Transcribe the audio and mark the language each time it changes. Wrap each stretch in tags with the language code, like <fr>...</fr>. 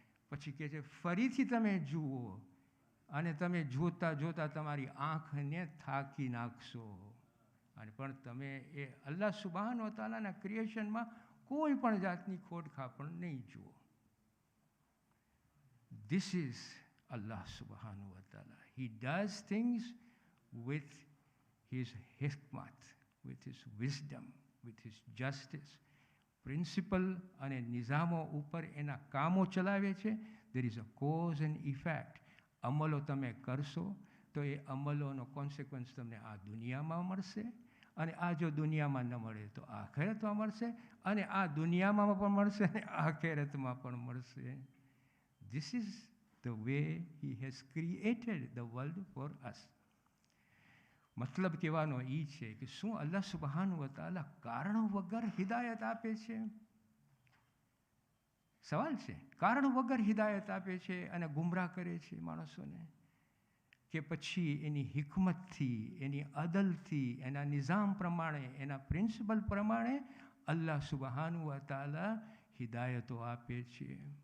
<gu>પછી કહે છે ફરીથી તમે જુઓ અને તમે જોતા જોતા તમારી આંખને થાકી નાખશો. અને પણ તમે એ અલ્લાહ સુબહાન વ તાલાના ક્રિએશનમાં કોઈ પણ જાતની ખોટખાપણ નહીં જુઓ.</gu> <en>This is Allah subhanahu wa ta'ala. He does things with his hikmat, with his wisdom, with his justice.</en> <gu>Principle અને નિઝામો ઉપર એના કામો ચલાવે છે.</gu> <en>There is a cause and effect.</en> <gu>અમલો તમે કરશો તો એ અમલોનો કોન્સિક્વન્સ તમને આ દુનિયામાં મળશે, અને આ જો દુનિયામાં ન મળે તો આખેરતમાં મળશે, અને આ દુનિયામાં પણ મળશે અને આખેરતમાં પણ મળશે.</gu> <en>This is the way he has created the world for us.</en> <gu>મતલબ કહેવાનો એ છે કે શું અલ્લાહ સુબહાન વ તાલા કારણ વગર હિદાયત આપે છે? સવાલ છે. કારણ વગર હિદાયત આપે છે અને ગુમરાહ કરે છે માણસોને, કે પછી એની હિકમતથી, એની અદલથી, એના નિઝામ પ્રમાણે, એના પ્રિન્સિપલ પ્રમાણે અલ્લાહ સુબહાન વ તાલા હિદાયતો આપે છે?</gu>